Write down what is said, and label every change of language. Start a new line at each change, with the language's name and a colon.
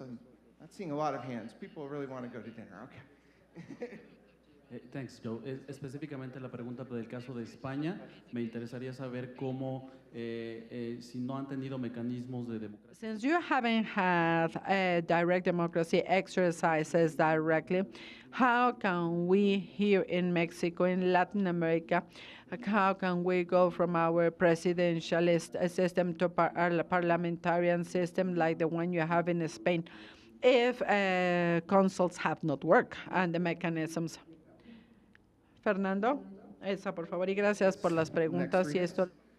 English: I'm not seeing a lot of hands. People really want to go to dinner. Okay. Thanks, Joe.
Spanish: Específicamente la pregunta del caso de España, me interesaría saber cómo, si no han tenido mecanismos de democracia.
English: Since you haven't had direct democracy exercises directly, how can we here in Mexico, in Latin America, how can we go from our presidentialist system to a parliamentarian system like the one you have in Spain if consults have not worked and the mechanisms?
Spanish: Fernando, esa por favor, y gracias por las preguntas y esto.